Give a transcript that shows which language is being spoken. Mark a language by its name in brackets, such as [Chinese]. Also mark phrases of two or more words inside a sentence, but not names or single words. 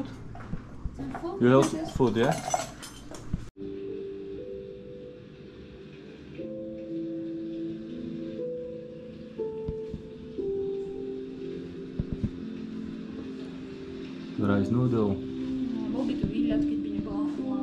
[English] some food? You have food, yeah? Rice noodle. [Slovak] Bol by tu výhľad, keď by nebola hmla.